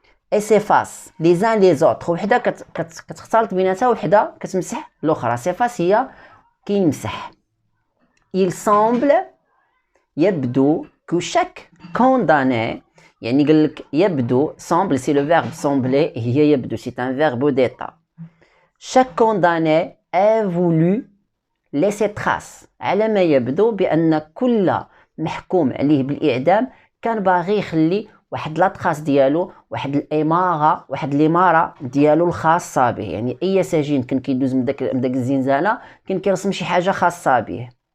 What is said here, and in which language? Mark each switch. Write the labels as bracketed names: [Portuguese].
[French] et s'efface les uns les autres، [Arabic] وحده كتختلط بيناتها وحده كتمسح الاخرى. s'efface هي كيمسح. [French] il semble يبدو que chaque condamné، [Arabic] يعني قال لك يبدو [French] semble c'est le verbe sembler هي يبدو c'est un verbe d'état. chaque condamné est voulu laisser trace، [Arabic] على ما يبدو بان كل محكوم عليه بالاعدام كان باغي يخلي واحد لاطراس ديالو، واحد الاماره، واحد الاماره ديالو الخاصه به. يعني اي سجين كان كيدوز من داك الزنزانه كان كيرسم شي حاجه خاصه به.